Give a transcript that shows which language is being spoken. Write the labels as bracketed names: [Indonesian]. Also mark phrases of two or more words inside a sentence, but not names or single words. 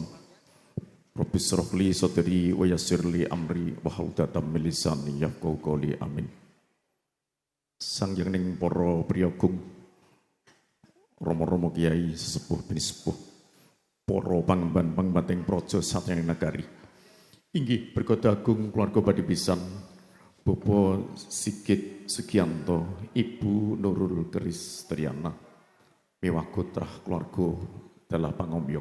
[Arabic] رب اشرح لي صدري ويسر لي أمري واحلل من لساني يفقهوا قولي. Amin. [Javanese] Sanghyang para priyagung, Romo-romo kiai sesepuh bini sepuh, para pangemban-pangembating praja satyang nagari. Inggih berkata agung keluarga badhe pisan Bapak Sigit Sugianto, Ibu Nurul Keris Triana, miwah putrah keluarga dalah pangomyong.